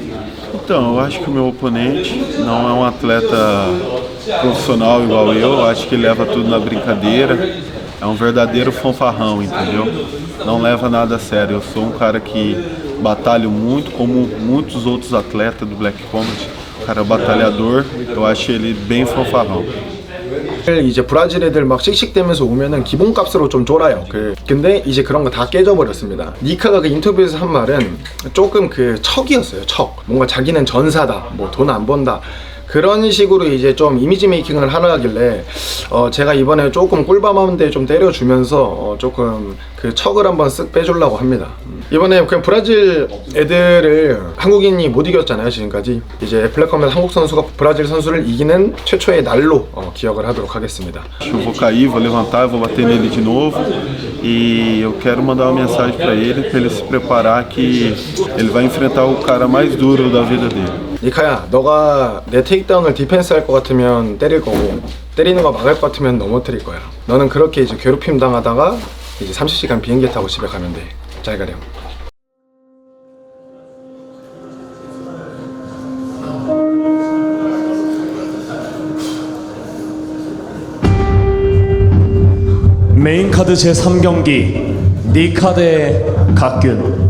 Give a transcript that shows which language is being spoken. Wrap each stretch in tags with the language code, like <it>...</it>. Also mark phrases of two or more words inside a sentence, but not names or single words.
<pt>Então, eu acho que o meu oponente não é um atleta profissional igual eu acho que ele leva tudo na brincadeira. É um verdadeiro fanfarrão, entendeu? Não leva nada a sério. Eu sou um cara que batalho muito, como muitos outros atletas do Black Combat. Cara batalhador, eu acho ele bem fanfarrão.</pt> <ko>이제 브라질 애들 막 씩씩대면서 오면은 기본값으로 좀 쫄아요. 근데 이제 그런 거 다 깨져버렸습니다. 니카가 그 인터뷰에서 한 말은 조금 그 척이었어요. 척. 뭔가 자기는 전사다, 뭐 돈 안 번다, 그런 식으로 이제 좀 이미지 메이킹을 하길래 제가 이번에 조금 꿀밤한데 좀 때려주면서 조금 그 척을 한번 쓱 빼주려고 합니다. 이번에 그냥 브라질 애들을 한국인이 못 이겼잖아요, 지금까지. 이제 블랙컴뱃 한국 선수가 브라질 선수를 이기는 최초의 날로 기억을 하도록 하겠습니다.</ko> <pt>Eu vou cair, vou levantar, vou bater nele de novo. E eu quero mandar uma mensagem para ele se preparar, que ele vai enfrentar o cara mais duro da vida dele.</pt> <ko>니카야, 너가 내 테이크다운을 디펜스 할 것 같으면 때릴 거고, 때리는 거 막을 것 같으면 넘어뜨릴 거야. 너는 그렇게 이제 괴롭힘 당하다가 이제 30시간 비행기 타고 집에 가면 돼. 잘 가렴. 메인 카드 제3경기 니카 대 곽균.</ko>